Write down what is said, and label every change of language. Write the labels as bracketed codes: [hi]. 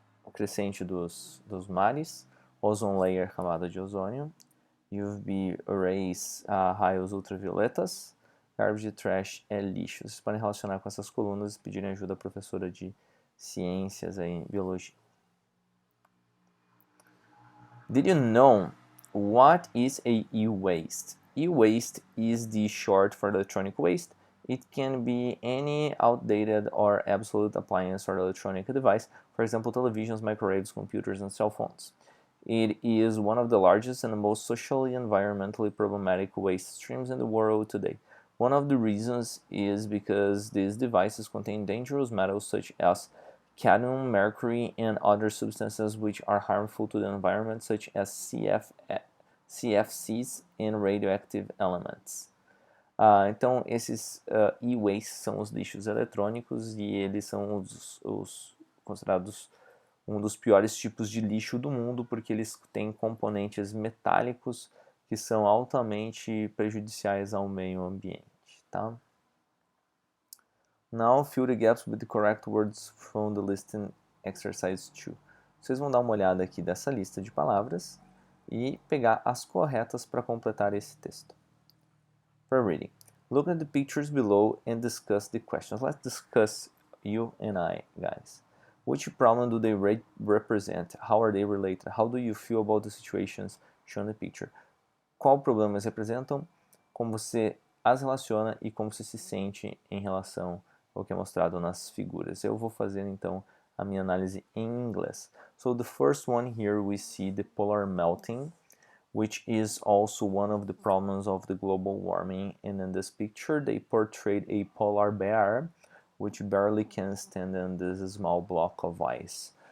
[pt] crescente dos mares, ozone layer, camada de ozônio, UV rays, raios ultravioletas, garbage trash é lixo. Vocês podem relacionar com essas colunas e pedirem ajuda à professora de ciências aí, biologia. [en] Did you know what is a e-waste? E-waste is the short for electronic waste. It can be any outdated or obsolete appliance or electronic device, for example, televisions, microwaves, computers, and cell phones. It is one of the largest and most socially and environmentally problematic waste streams in the world today. One of the reasons is because these devices contain dangerous metals such as cadmium, mercury, and other substances which are harmful to the environment, such as CFCs and radioactive elements. [pt] Então, esses e-waste são os lixos eletrônicos e eles são os considerados um dos piores tipos de lixo do mundo porque eles têm componentes metálicos que são altamente prejudiciais ao meio ambiente, tá? [en] Now fill the gaps with the correct words from the listing exercise 2. [pt] Vocês vão dar uma olhada aqui dessa lista de palavras e pegar as corretas para completar esse texto. [en] For reading, look at the pictures below and discuss the questions. Let's discuss, you and I, guys. Which problem do they represent? How are they related? How do you feel about the situations shown in the picture? [pt] Qual problema eles representam? Como você as relaciona e como você se sente em relação ao que é mostrado nas figuras. Eu vou fazer então a minha análise em inglês. [en] So the first one here we see the polar melting, which is also one of the problems of the global warming. And in this picture they portrayed a polar bear which barely can stand in this small block of ice.